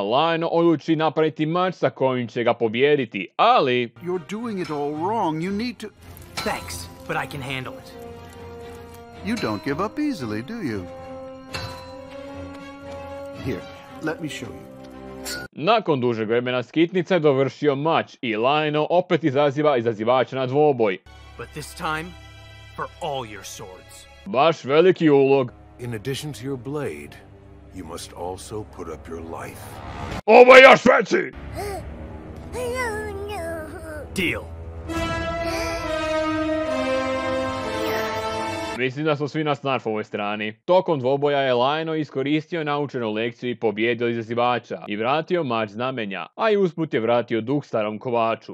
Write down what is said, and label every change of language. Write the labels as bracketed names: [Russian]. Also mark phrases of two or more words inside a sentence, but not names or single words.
[Croatian] Lionel odluči napraviti mač sa kojim će ga pobijediti, ali... [English] You're doing it all wrong. You need to... Thanks, but I can handle it. You don't give up easily, do you? Here, let me show you. [Croatian] Nakon dužeg vremena Skitnica je dovršio mač i Lionel opet izaziva izazivača na dvoboj. [English] But this time, for all your swords. [Croatian] Baš veliki ulog. [English] In addition to your blade, you must also put up your life. [Croatian] Ovo je još veći! [English] Deal. [Croatian] Mislim da smo svi na Snarfovoj strani. Tokom dvoboja je Lionel iskoristio naučenu lekciju i pobijedio izazivača i vratio mač znamenja, a i usput je vratio duh starom kovaču.